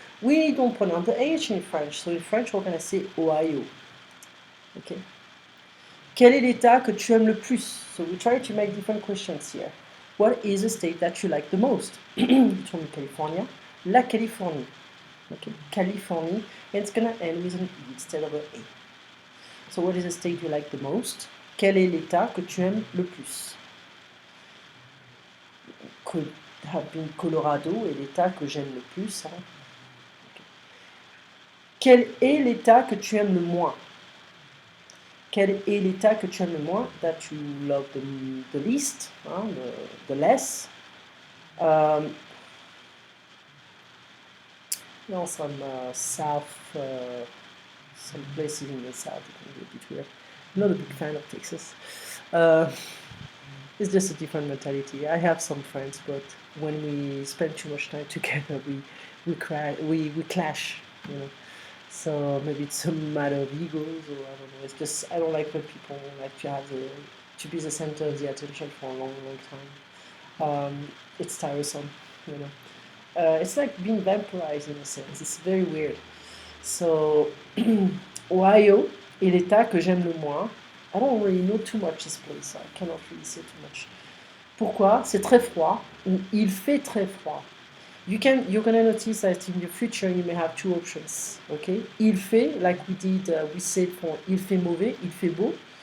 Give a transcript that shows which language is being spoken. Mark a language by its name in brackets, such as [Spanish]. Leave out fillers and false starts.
[English] We don't pronounce the H in French, so in French we're gonna say Ohio. Okay. [French] Quel est l'État que tu aimes le plus? [English] So we try to make different questions here. What is the state that you like the most? You told me California. La Californie. Okay, Californie. And it's gonna end with an E instead of an A. So what is the state you like the most? [French] Quel est l'État que tu aimes le plus? [English] Could have been [French] Colorado est l'État que j'aime le plus. Hein? Okay. Quel est l'État que tu aimes le moins? Quel est l'État que tu aimes le moins? [English] That you love the least, hein, the less. No, some south, some places in the south, it can be a bit weird. I'm not a big fan of Texas. It's just a different mentality. I have some friends, but when we spend too much time together, we clash, you know. So maybe it's a matter of egos, or I don't know. It's just I don't like when people like to be the center of the attention for a long, long time. It's tiresome, you know. It's like being vaporized in a sense. It's very weird. [French] So Ohio est l'État que j'aime le moins. [English] I don't really know too much this place, so I cannot really say too much. [French] Pourquoi? C'est très froid, ou il fait très froid. [English] You're gonna notice that in the future you may have two options, okay? [French] Il fait, [English] like we said for [French] il fait mauvais, il fait beau.